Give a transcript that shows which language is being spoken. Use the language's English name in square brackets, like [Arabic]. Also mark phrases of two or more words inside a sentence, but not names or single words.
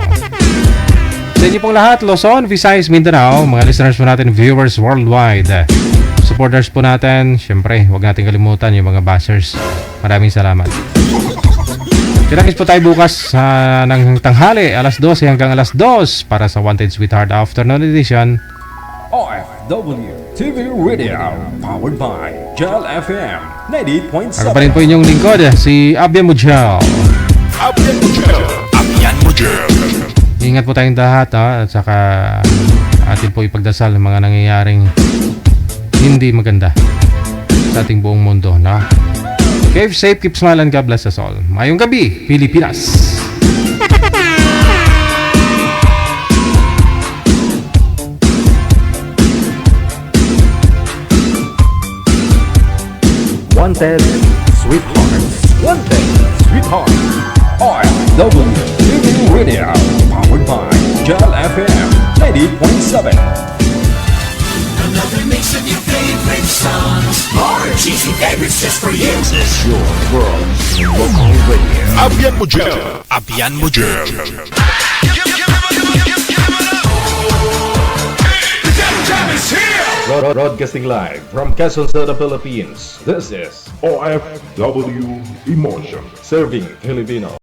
[Filipino] Sa inyo pong lahat, Luzon, Visayas, Mindanao, mga listeners po natin, [English] viewers worldwide. [Filipino] Supporters po natin, syempre, huwag natin kalimutan yung mga bashers. Maraming salamat. Kinakis po tayo bukas ng tanghali, alas 12 hanggang alas 2 para sa Wanted Sweetheart Afternoon Edition. [English] OFW TV Radio, powered by Gel FM 98.7. [Filipino] Ako pa rin po inyong lingkod, si Abia Mujel. [Hiligaynon] Abyan mo dyan. [Filipino] Ingat po tayong lahat, at saka atin po ipagdasal ang mga nangyayaring hindi maganda sa ating buong mundo, no? [English] Keep safe, keep smiling, God bless us all. [Hiligaynon] Mayong gabi, Pilipinas! [English] Wanted Sweethearts. Wanted Sweetheart. OFW TV Radio, powered by Gel FM 98.7. Another mix of your favorite songs. More cheesy favorites just for you. This is your world local radio. [Hiligaynon] Abyan mo dyan. Abyan mo dyan. [English] Broadcasting live from Quezon City, Philippines. This is OFW Emotion, serving Filipino.